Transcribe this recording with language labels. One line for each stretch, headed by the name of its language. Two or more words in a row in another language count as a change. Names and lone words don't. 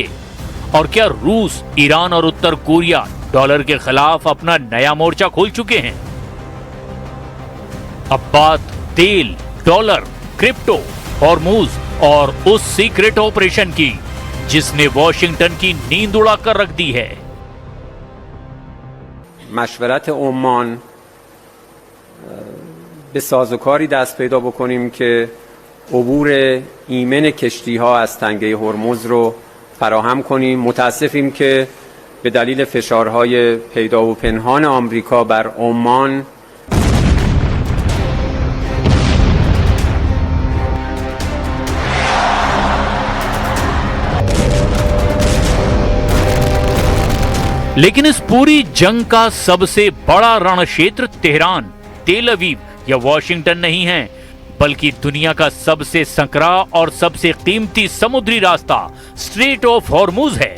Hindi: और क्या रूस, ईरान और उत्तर कोरिया डॉलर के खिलाफ अपना नया मोर्चा खोल चुके हैं? अब बात तेल, डॉलर, क्रिप्टो, हॉर्मुज और उस
English: secret operation
Hindi: की जिसने वॉशिंगटन की नींद उड़ाकर रख दी है।
Persian: مشورت عمان به سازوکاری دست پیدا بکنیم که عبور ایمن کشتی‌ها از تنگه هرمز رو فراهم کنیم. متاسفیم که به دلیل فشارهای پیدا و پنهان آمریکا بر عمان
Hindi: लेकिन इस पूरी जंग का सबसे बड़ा रण क्षेत्र तेहरान, तेल अवीव या वॉशिंगटन नहीं है, बल्कि दुनिया का सबसे संकरा और सबसे कीमती समुद्री रास्ता स्ट्रेट ऑफ हॉर्मुज है।